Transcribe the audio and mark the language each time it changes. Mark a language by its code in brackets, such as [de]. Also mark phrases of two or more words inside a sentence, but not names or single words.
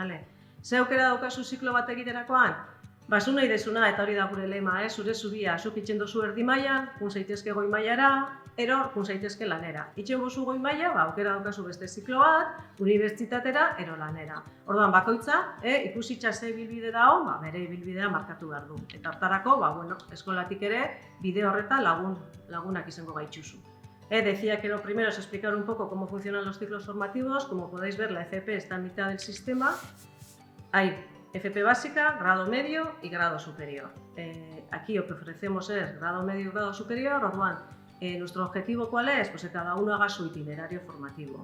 [eu] Ze aukera daukazu ziklo bat egiterakoan? Zu nahi desuna, eta hori da gure lema, zure zubia, zuk itxen dozu erdi mailan, jun zaitezke goi mailara, ero jun zaitezke lanera. Itxen bozu goi maila, aukera daukazu beste ziklo bat, unibertsitatera, ero lanera. Orduan bakoitza, ikusitza ze bilbide dago, bere bilbidea markatu behar du. Eta hartarako, eskolatik ere, bide horretan lagunak izango gaitxuzu. [es] Decía que lo primero es explicar un poco cómo funcionan los ciclos formativos. Como podéis ver, la FP está en mitad del sistema. Hay FP básica, grado medio y grado superior. Aquí lo que ofrecemos es grado medio y grado superior. Nuestro objetivo, ¿cuál es? Que cada uno haga su itinerario formativo.